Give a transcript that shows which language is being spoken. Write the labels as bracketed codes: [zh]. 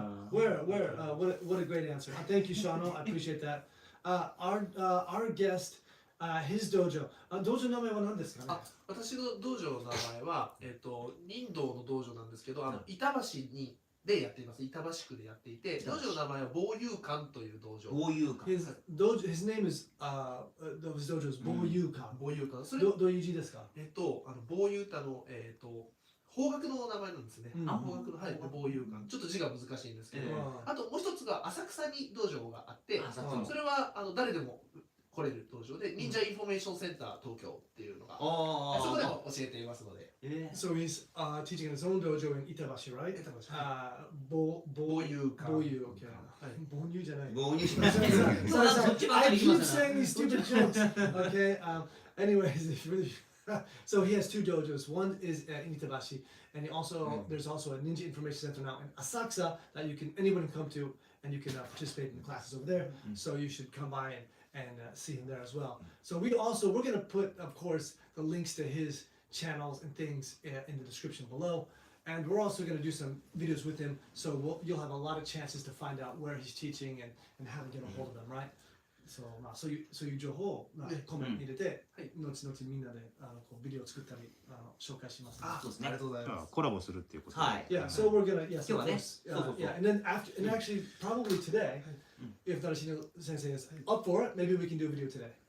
[en] What a great answer. Thank you, Shano. I appreciate that. Our guest, his dojo. [ja] 道場の名前は何ですかね？私の道場の名前は忍道の道場なんですけど、板橋でやっています。板橋区でやっていて、道場の名前は防友館という道場。防友館。 [en] His name is his dojo is 防友館。 [ja] 防友館。それどういう字ですか？防友って方角の名前なんですね。方角の防友館。ちょっと字が難しいんですけど、あともう一つが浅草に道場があって、それは誰でも来れる道場で、忍者インフォメーションセンター東京っていうのが、そこでも教えていますので。 [en] So he's teaching in his own dojo in Itabashi, right? [ja] 板橋。防友館。防友、okay. 防友じゃない。防友します。 [en] I keep saying these stupid jokes. Okay. Anyways, so he has 2 dojos. One is in Itabashi, and there's also a ninja information center now in Asakusa that anyone can come to, and you can participate in the classes over there. So you should come by and see him there as well. So we're going to put, of course, the links to his channels and things in the description below. And we're also going to do some videos with him, so you'll have a lot of chances to find out where he's teaching and how to get a hold of him, right? [ja] そうまあそういう情報をまあコメントに入れて、はい後々みんなでこうビデオを作ったり紹介します。あ、そうですねありがとうございます。コラボするっていうことで。はい [en] Yeah, so we're gonna yes, [ja] 今日はね、 [en] of course. [ja] そうそうそう [en] Yeah, and then after and actually probably today, if Narashino Sensei is up for it, maybe we can do a video today.